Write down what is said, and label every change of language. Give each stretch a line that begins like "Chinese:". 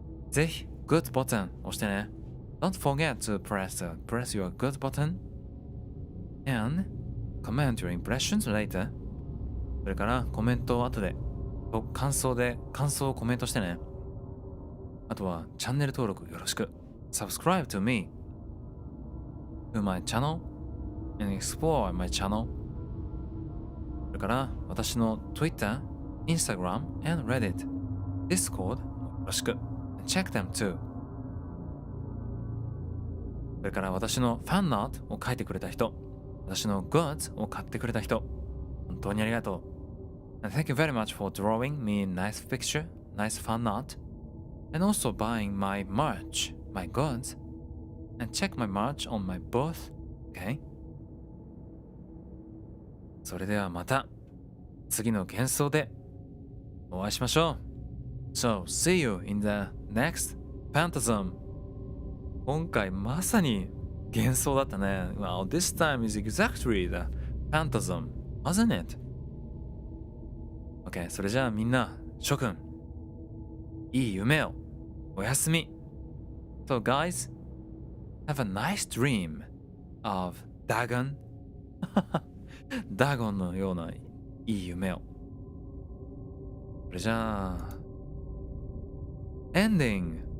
Japanese: ぜひ、Good ボタン押してね。
English: Don't forget to press your good button and comment your impressions later.
Japanese: それからコメントを後で感想をコメントしてね。あとはチャンネル登録よろしく。
English: Subscribe to me to my channel and explore my channel.
Japanese: それから私の Twitter、Instagram and Reddit、Discord もよろしく。
English: Check them too.
Japanese: それから私のファンノートを書いてくれた人、私の goods を買ってくれた人、本当にありがとう。
English: And thank you very much for drawing me a nice picture, nice fan art, and also buying my merch, my goods, and check my merch on my booth, okay?
Japanese: それではまた次の幻想でお会いしましょう。
English: So, see you in the next phantasm.
Japanese: 今回まさに幻想だったね。
English: Well, this time is exactly the phantasm, wasn't it?
Japanese: OK、それじゃあみんな、諸君、いい夢を。おやすみ。
English: So guys, have a nice dream of Dagon.
Japanese: ダゴンのようないい夢を。それじゃあ、エンディング。